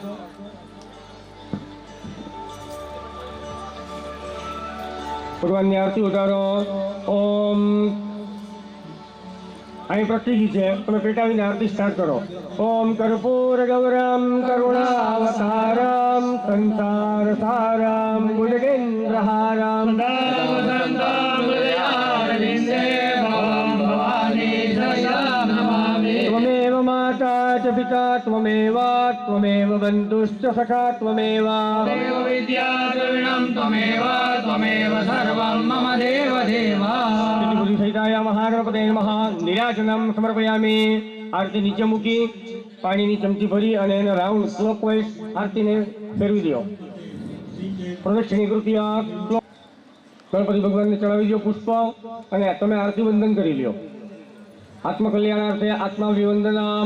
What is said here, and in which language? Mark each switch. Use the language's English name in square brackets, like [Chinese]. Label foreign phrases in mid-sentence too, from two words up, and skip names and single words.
[Gujarati] ભગવાનની આરતી ઉતારો. ઓમ અહીં પ્રતિજી છે, તમે પેટાવીને આરતી સ્ટાર્ટ કરો. [Sanskrit] ઓમ કર્પૂર ગૌરમ કરુણાવતારમ સંસાર સારમ ભુજગેન્દ્રહારમ त्वमेव माता च पिता त्वमेव त्वमेव बन्धुश्च सखा त्वमेव विद्या द्रविणं त्वमेव त्वमेव सर्वं मम देव देव सहिताय महागणपते नमः. निराजनम समर्पयामी. [Gujarati] આરતી નીચે મૂકી પાણીની ચમચી ભરી અને એને [English] round clockwise [Gujarati] આરતીને ફેરવી દો. પ્રદક્ષિણી કૃત્યા ગણપતિ ભગવાનને ચડાવી દો પુષ્પ અને તમે આરતી વંદન કરી લ્યો. [Sanskrit] આત્મકલ્યાણાર્થે આત્મા વિવંદનામ.